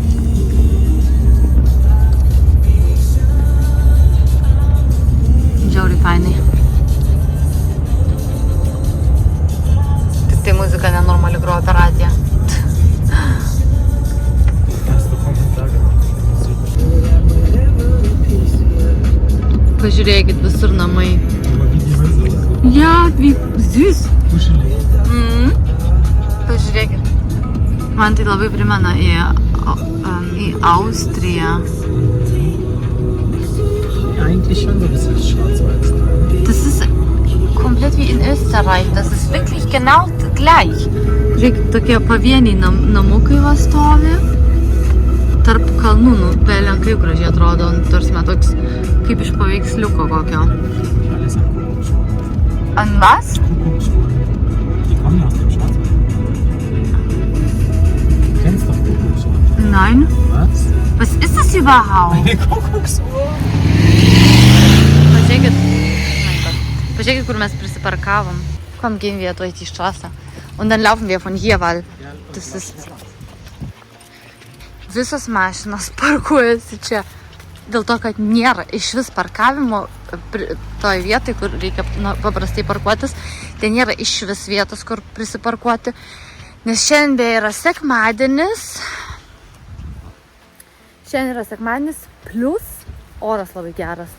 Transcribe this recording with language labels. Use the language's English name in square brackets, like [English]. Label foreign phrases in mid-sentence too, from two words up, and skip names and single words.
[Lithuanian] Žiauriai fainai. Tik tai muzika nenormali groja per radiją. Pažiūrėkit, visur namai. [German] Ja, wie süß. [Lithuanian] Pažiūrėkit. Man tai labai primena į Austriją. [German] Eigentlich schon so ein bisschen schwarz-weiß. Das ist komplett wie in Österreich. Das ist wirklich genau gleich. [Lithuanian] Žiūrėkit, tokie pavieniai namukai va stovi. Tarp kalnų, nu, belenkai gražiai atrodo. Tarsi toks kaip iš paveiksliuko kokio. [German] An was? Die kommen ja aus dem Schwarzwald. Du kennst doch Kuckucksuhr. Nein. Was? Was ist das überhaupt? Eine Kuckucksuhr. [Lithuanian] Pažiūrėkit. Pažiūrėkit, kur mes prisiparkavom. [German] Komm, gehen wir durch die Straße. Und dann laufen wir von hier, weil das ist... [Lithuanian] Visos mašinos parkuojasi čia. Dėl to, kad nėra iš vis parkavimo toj vietai, kur reikia paprastai parkuotis, tai nėra iš vis vietos, kur prisiparkuoti. Nes šiandien yra sekmadienis. Šiandien yra sekmadienis, plus oras labai geras.